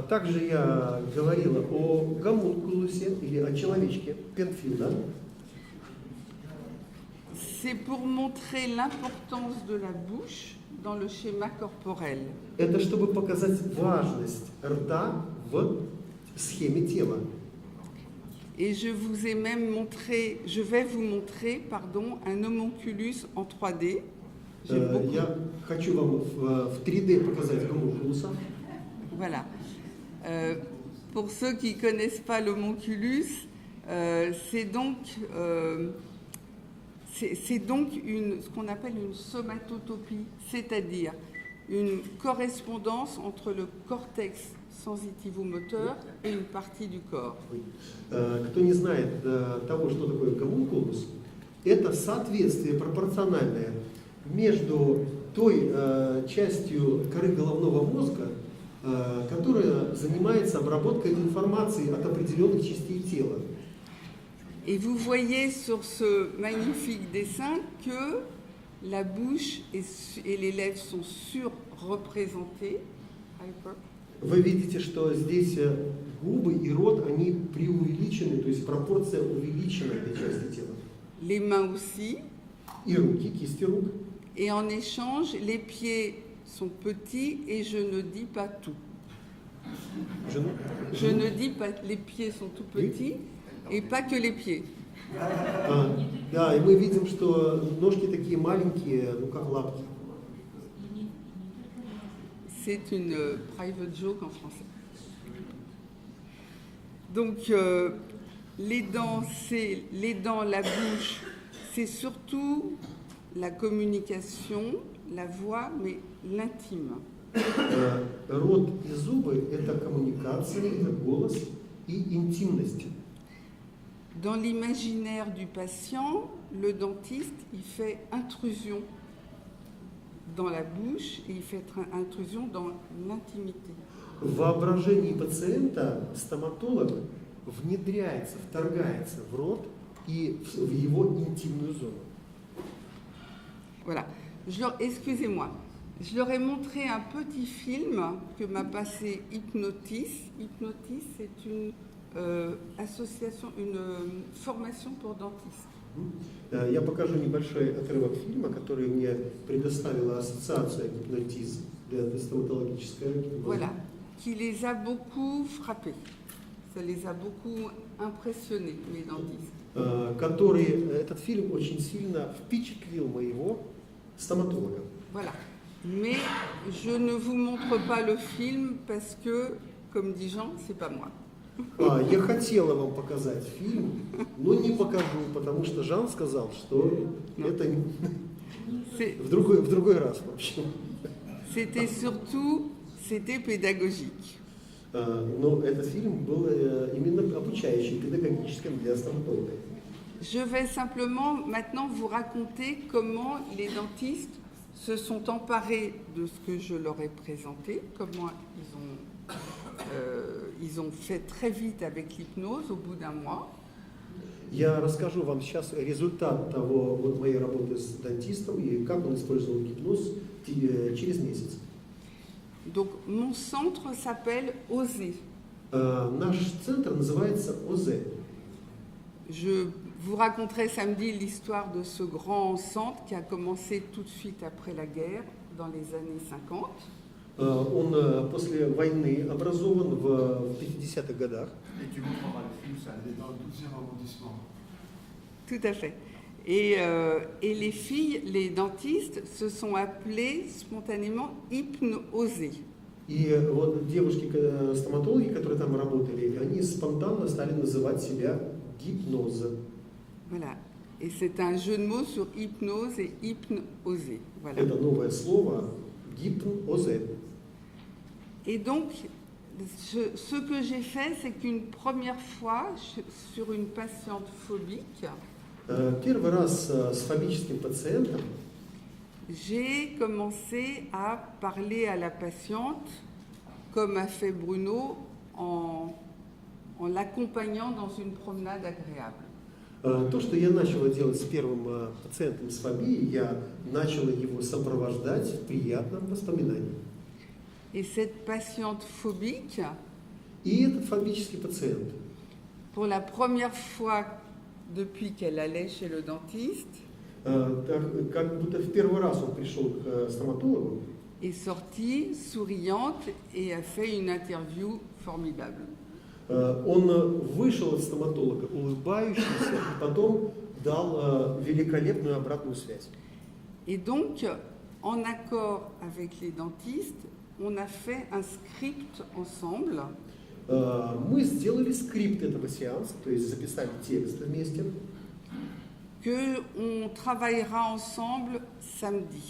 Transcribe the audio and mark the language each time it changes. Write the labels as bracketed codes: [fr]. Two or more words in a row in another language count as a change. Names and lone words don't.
[ru] Также я говорила о гомункулусе или о человечке Пенфилда. [fr] C'est pour montrer l'importance de la bouche dans le schéma corporel. [ru] Это чтобы показать важность рта в схеме тела. [fr] Et je vais vous montrer, un homunculus en 3D. [ru] Я хочу вам в 3D показать гомункулуса. [fr] Voilà. Pour ceux qui ne connaissent pas l'homunculus, c'est donc ce qu'on appelle une somatotopie, c'est-à-dire une correspondance entre le cortex sensitivo-moteur et une partie du corps. [ru] Кто не знает того, что такое гомункулус, это соответствие пропорциональное между той частью коры головного мозга, которая занимается обработкой информации от определенных частей тела. [fr] Et vous voyez sur ce magnifique dessin que la bouche et les lèvres sont surreprésentées. [ru] Вы видите, что здесь губы и рот, они преувеличены, то есть пропорция увеличена этой части тела. [fr] Les mains aussi. [ru] И руки, кисти рук. [fr] Et en échange, les pieds sont petits et je ne dis pas tout. Je ne dis pas, les pieds sont tout petits et pas que les pieds. [ru] Да, и мы видим, что ножки такие маленькие, ну как лапки. [fr] C'est une [en] private joke [fr] en français. Donc, les dents, la bouche, c'est surtout la communication, la voix, mais l'intime. [ru] Рот и зубы – это коммуникация, это голос и интимность. [fr] Dans l'imaginaire du patient, le dentiste, il fait intrusion dans la bouche et il fait intrusion dans l'intimité. [ru] В воображении пациента стоматолог внедряется, вторгается в рот и в его интимную зону. [fr] Voilà. Excusez-moi. Je leur ai montré un petit film que m'a passé Hypnotis. Hypnotis, c'est une association, une formation pour dentistes. [ru] Я покажу небольшой отрывок фильма, который мне предоставила ассоциация Hypnotis для стоматологической. [fr] Voilà, qui les a beaucoup frappés. Ça les a beaucoup impressionnés, les dentistes. [ru] Этот фильм очень сильно впечатлил моего стоматолога. [fr] Voilà. Mais je ne vous montre pas le film parce que, comme dit Jean, c'est pas moi. [ru] Я хотела вам показать фильм, но не покажу, потому что Жан сказал, что это в другой раз вообще. [fr] C'était pédagogique. [ru] Но этот фильм был именно обучающий, педагогическим для стоматолога. [fr] Je vais simplement maintenant vous raconter comment les dentistes se sont emparés de ce que je leur ai présenté, comment ils ont fait très vite avec l'hypnose au bout d'un mois. [ru] Я расскажу вам сейчас результат моей работы с дантистом и как он использовал гипноз через месяц. [fr] Donc mon centre s'appelle OSE. [ru] Наш центр называется ОЗЕ. [fr] Je vous raconterai samedi l'histoire de ce grand centre qui a commencé tout de suite après la guerre, dans les années 50. [ru] Он после войны образован в 50-х годах. [fr] Et tu montreras le film, ça allait dans tous ces rebondissements. Tout à fait. Et les filles, les dentistes, se sont appelées spontanément hypnosées. [ru] И вот девушки-стоматологи, которые там работали, они спонтанно стали называть себя гипноза. [fr] Voilà. Et c'est un jeu de mots sur hypnose et hypnosé. Voilà. [ru] Это новое слово гипнозе. [fr] Et donc, ce que j'ai fait, c'est qu'une première fois, sur une patiente phobique, [ru] Первый раз с фобическим пациентом [fr] j'ai commencé à parler à la patiente, comme a fait Bruno, en l'accompagnant dans une promenade agréable. [ru] То, что я начала делать с первым пациентом с фобией, я начала его сопровождать в приятном воспоминании. [fr] Et cette patiente phobique, [ru] И этот фобический пациент, [fr] pour la première fois depuis qu'elle allait chez le dentiste, [ru] как будто в первый раз он пришел к стоматологу, [fr] est sortie souriante et a fait une interview formidable. [ru] он вышел от стоматолога улыбающийся, и потом дал великолепную обратную связь. [fr] Et donc, en accord avec les dentistes, on a fait un script ensemble. [ru] Мы сделали скрипт этого сеанса, то есть записали текст вместе. [fr] qu'on travaillera ensemble samedi.